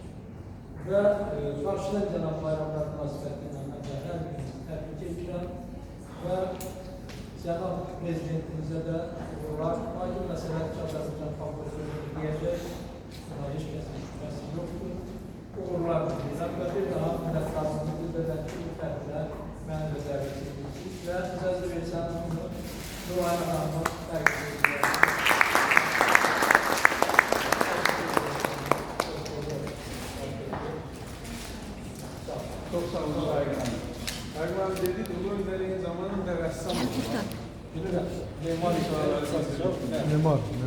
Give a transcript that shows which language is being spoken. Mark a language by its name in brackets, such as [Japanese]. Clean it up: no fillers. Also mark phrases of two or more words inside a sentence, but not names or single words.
[Azerbaijani] Və qarşıda gələn bayramlar münasibətilə mən hər gün təbrik edirəm və Cənab Prezidentimizə də uğurlar, aydın məsələdir ki, Azərbaycan xalqı sözünü deyəcək, buna heç kəsin şübhəsi yoxdur. Uğurlar diləyirəm və bir daha minnətdarlığını bildirəm ki, bu fərqlə məni də dəvət edirsiniz və icazə versəniz bunu Nurayın Hanım'a təqdim edirəm. [Turkish] Çok sağ olun Ergan Hanım. Ergan Hanım dedi, Ulu Önder'in zamanında ressam oldu. [Azerbaijani] Bilirəm, memar işarələri Memar.